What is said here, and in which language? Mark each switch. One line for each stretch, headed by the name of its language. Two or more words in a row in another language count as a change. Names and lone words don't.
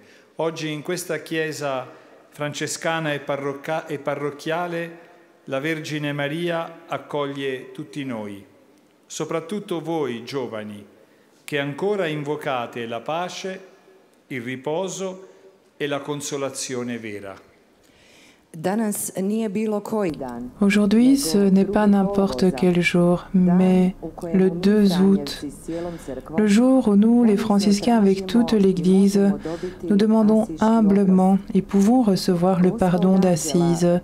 Italian: Oggi in questa chiesa francescana e parrocchiale la Vergine Maria accoglie tutti noi, soprattutto voi giovani, che ancora invocate la pace, il riposo e la consolazione vera.
French: Aujourd'hui, ce n'est pas n'importe quel jour, mais le 2 août, le jour où nous, les franciscains, avec toute l'Église, nous demandons humblement et pouvons recevoir le pardon d'Assise.